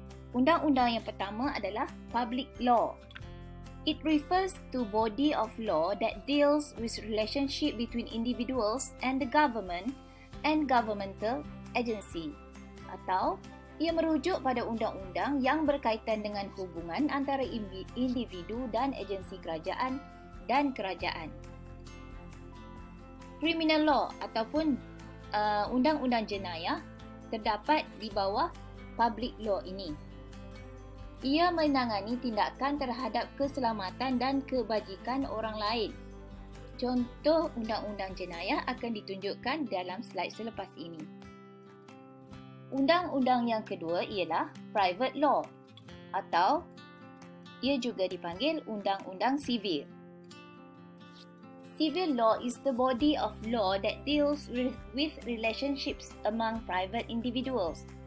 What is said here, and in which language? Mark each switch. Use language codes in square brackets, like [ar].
[ms] Undang-undang yang pertama adalah Public Law. [en] It refers to body of law that deals with relationship between individuals and the government and governmental agency. [ms] Atau ia merujuk pada undang-undang yang berkaitan dengan hubungan antara individu dan agensi kerajaan dan kerajaan. Criminal law ataupun undang-undang jenayah terdapat di bawah public law ini. Ia menangani tindakan terhadap keselamatan dan kebajikan orang lain. Contoh undang-undang jenayah akan ditunjukkan dalam slide selepas ini. Undang-undang yang kedua ialah private law atau ia juga dipanggil undang-undang sivil. [en] Civil law is the body of law that deals with relationships among private individuals.